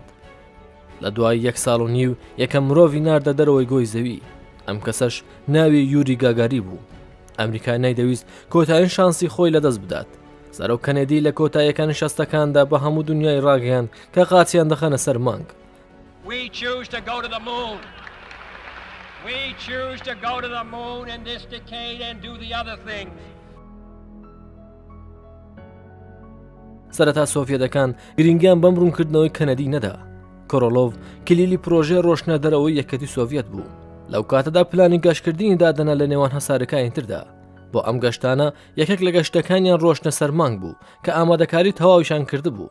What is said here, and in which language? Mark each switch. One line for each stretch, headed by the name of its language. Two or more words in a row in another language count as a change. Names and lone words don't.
Central Kurdish: لە دوای 1 ساڵ و نیو یەکەم مرۆڤی ناردە دەرەوەی گۆی زەوی. ئەم کەسەش ناوی یوری گاگاری بوو. ئەمریکا نەیدەویست کۆتایین شانسی خۆی لەدەست بدات. سەرۆک کەنێدی لە کۆتاییەکان شەستەکاندا بە هەموو دنیای ڕاگەیان کە قاچیان دەخەنە سەر مانگ.
English: We choose to go to the moon. We choose to go to the moon in this decade and do the other things.
Central Kurdish: سەرەتا سۆڤێتەکان گرنگیان بەم ڕوونکردنەوەی کەنەدی نەدا. کۆرۆلۆڤ کلیلی پرۆژێ ڕۆشنە دەرەوەی یەکەتی سۆڤێت بوو. لەو کاتەدا پلانی گەشتکردنی دادەنا لە نێوان هەسارەکانی تردا. بۆ ئەم گەشتانە یەکێک لە گەشتەکانیان ڕۆشنە سەرمانگ بوو کە ئامادەکاری تەواویشان کرده بوو.